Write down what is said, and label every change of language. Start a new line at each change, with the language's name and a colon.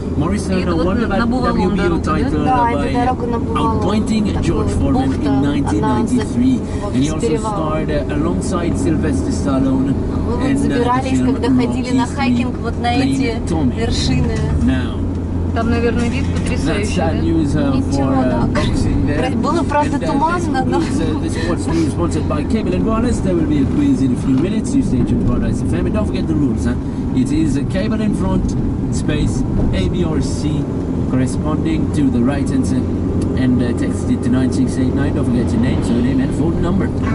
English: Morrison won the WBO title by outpointing George Foreman in 1993, and he also starred alongside Sylvester Stallone in the film playing Tommy. Now,
Russian: Там, наверное, вид потрясающий, да? Было правда туманно, но...
English: The sports news sponsored by Cable and Wireless. There will be a quiz in a few minutes. You stay tuned for Paradise FM. And don't forget the rules, huh? It is a cable in front, space, A, B or C, corresponding to the right answer, and text it to 9689. Don't forget your name, surname and phone number.